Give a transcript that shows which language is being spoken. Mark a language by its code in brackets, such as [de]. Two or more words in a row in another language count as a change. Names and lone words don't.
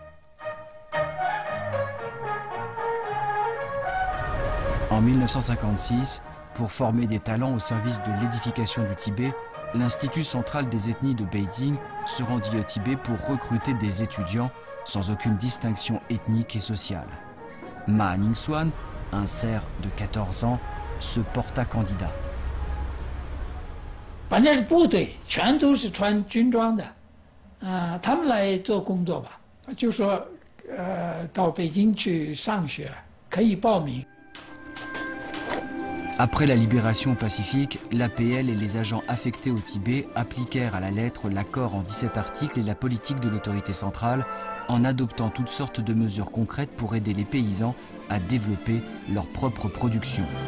[fr] En 1956, pour former des talents au service de l'édification du Tibet, l'Institut central des ethnies de Beijing se rendit au Tibet pour recruter des étudiants sans aucune distinction ethnique et sociale. Ma Ningsuan, un serf de 14 ans, se porta candidat. [zh] 反正是部队全都是穿军装的，他们来做工作吧，就说到北京去上学可以报名。 [fr] Après la libération pacifique, l'APL et les agents affectés au Tibet appliquèrent à la lettre l'accord en 17 articles et la politique de l'autorité centrale en adoptant toutes sortes de mesures concrètes pour aider les paysans à développer leur propre production.